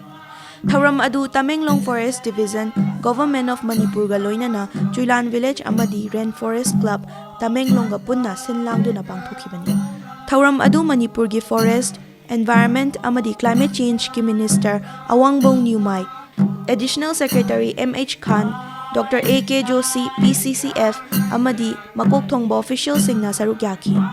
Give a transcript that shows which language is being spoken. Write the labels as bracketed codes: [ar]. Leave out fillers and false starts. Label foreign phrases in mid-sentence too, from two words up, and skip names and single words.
[mni] Thauram adu Tamenglong Forest Division, Government of Manipur ga loinana Chiuluam village amadi Rainforest Club Tamenglong ga punna sinlangduna pangthokibani. Thauram adu Manipur gi Forest, Environment amadi Climate Change ki Minister Awangbong Nyumai, Additional Secretary MH Khan, Dr. A.K. Joshi, PCCF, amadi makok thongba official singna saruk yaki.